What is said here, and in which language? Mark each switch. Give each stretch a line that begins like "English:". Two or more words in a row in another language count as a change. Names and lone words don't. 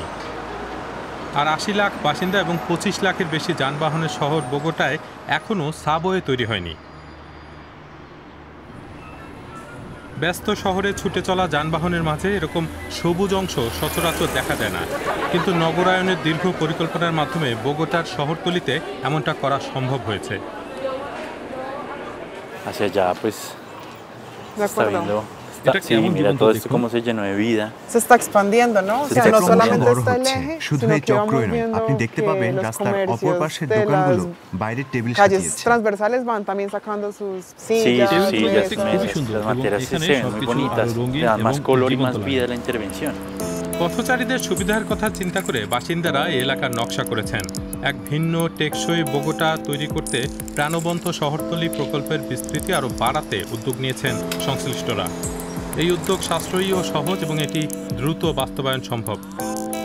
Bangla: আর 80 লাখ বাসিন্দা এবং 25 লাখের বেশি যানবাহনের শহর বোগোটায় এখনও সাবওয়ে তৈরি হয়নি। ব্যস্ত শহরে ছুটে চলা যানবাহনের মাঝে এরকম সবুজ অংশ সচরাচর দেখা যায় না, কিন্তু নগরায়নের দীর্ঘ পরিকল্পনার মাধ্যমে বোগোটার শহরতলিতে এমনটা করা সম্ভব হয়েছে।
Spanish: Hacia allá pues está viendo, sí, mira todo esto cómo se llenó de vida. Se está expandiendo, ¿no? O sea, no solamente está el eje,
Bangla: শুধু এই চক্রই নয়, আপনি দেখতে পাবেন রাস্তার অপর পাশের
Spanish: de
Bangla: দোকানগুলো
Spanish: las
Bangla: বাইরের টেবিল
Spanish: calles
Bangla: সাজিয়েছে।
Spanish: transversales van también sacando sus Sí, sillas, sí, las mesas. materias se ven muy bonitas, le dan más color y más vida a la intervención.
Bangla: পথচারীদের সুবিধার কথা চিন্তা করে বাসিন্দারা এই এলাকার নকশা করেছেন। এক ভিন্ন টেকসই বোগোটা তৈরি করতে প্রাণবন্ত শহরতলি প্রকল্পের বিস্তৃতি আরও বাড়াতে উদ্যোগ নিয়েছেন সংশ্লিষ্টরা। এই উদ্যোগ সাশ্রয়ী ও সহজ এবং এটি দ্রুত বাস্তবায়ন সম্ভব।